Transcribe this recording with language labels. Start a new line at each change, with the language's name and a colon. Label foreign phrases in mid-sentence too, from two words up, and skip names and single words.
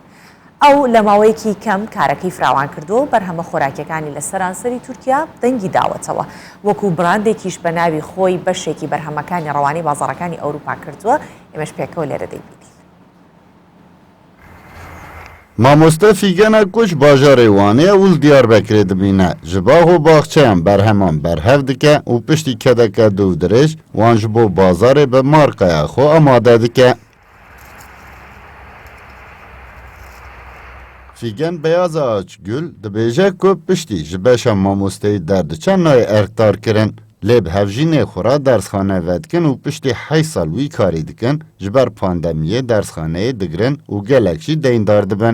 Central Kurdish: ئەو لە ماوەیەکی کەم کارەکەی فراوان کردو و بەرهەمە خۆراکیەکانی لە سەرانسەری تورکیا دەنگی داوەتەوە وەکو براندێکیش بە ناوی خۆی بەشێکی بەرهەمەکانی ڕەوانی بازاڕەکانی ئەوروپا کردووە. ئێمەش پێکەوە لێرە دەیبینین.
Kurdish: مامۆستا فیگەنە کوچ باژارê Wanê û li Diyarbekirê dibîne ji baho baxçeyan berheman berhev dike û piştî kedeke dû dirêj wan ji bo bazarê bi markaya xwe amade dike. Fîgen Beyaza Açgül dibêje ku piştî ji beşa mamosteyî derdiçe nayê erktarkirin lê bi hevjînê xwe ra dersxane vedikin û piştî 8 sal wî karî dikin ji ber pandemiyê dersxaneyê digirin û gelek jî deyndar dibin.